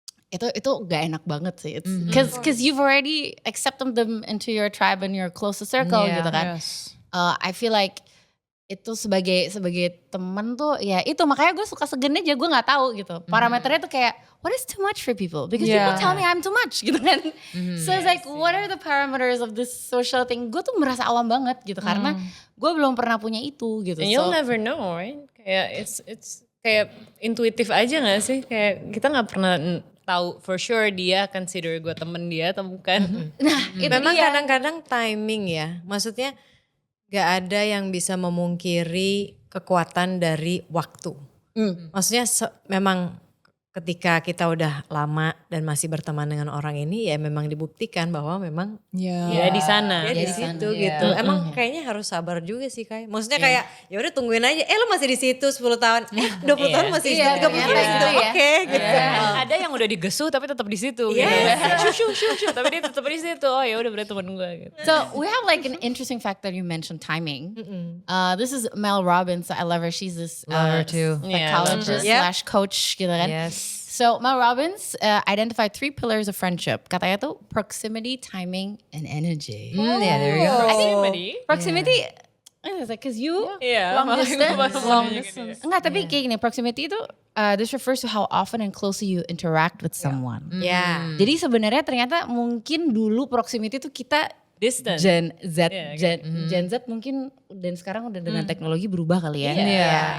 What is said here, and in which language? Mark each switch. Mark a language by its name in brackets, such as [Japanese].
[Indonesian] Itu gak enak banget sih. [English] It's because you've already accepted them into your tribe and your closest circle [Indonesian] gitu kan. [English] Yes. I feel like [Indonesian] itu sebagai temen tuh ya itu makanya gue suka segen aja, gue nggak tahu gitu. Parameternya tuh kayak [English] what is too much for people? Because people tell me I'm too much [Indonesian] gitu kan. [English] So it's like what are the parameters of this social thing? [Indonesian] Gue tuh merasa awam banget gitu karena gue belum pernah punya itu gitu. [English] And you'll never know, right? [Indonesian] Kayak [English] it's [Indonesian] kayak intuitif aja gak sih? Kayak kita gak pernah tahu [English] for sure [Indonesian] dia consider gue temen dia atau bukan. Nah, itu Memang dia. kadang-kadang timing ya. Maksudnya gak ada yang bisa memungkiri kekuatan dari waktu. Maksudnya memang ketika kita udah lama dan masih berteman dengan orang ini ya memang dibuktikan bahwa memang Ya di sana. dia di situ gitu. Emang kayaknya harus sabar juga sih Kai. Maksudnya kayak ya udah tungguin aja. Lo masih di situ 10 tahun. 20 tahun masih di situ. 30 tahun di situ. Oke gitu. Ada yang udah digesu tapi tetap di situ. Shoo, tapi dia tetap di situ. Oh ya udah berarti temen gue gitu. [English] So we have like an interesting fact that you mentioned timing. This is Mel Robbins. I love her. She's this Love her too. psychologist / coach [Indonesian] gitu kan. [English] Yes. So Mel Robbins identified 3 pillars of friendship. [Indonesian] Katanya tuh [English] proximity, timing, and energy. Yeah, there you go. Proximity, it's like cause you long distance. [Indonesian] Enggak, tapi kayak gini, proximity itu [English] this refers to how often and closely you interact with someone. [Indonesian] Ya. Jadi sebenarnya ternyata mungkin dulu proximity itu kita [English] Distance. [Indonesian] Gen Z mungkin dan sekarang udah dengan teknologi berubah kali ya.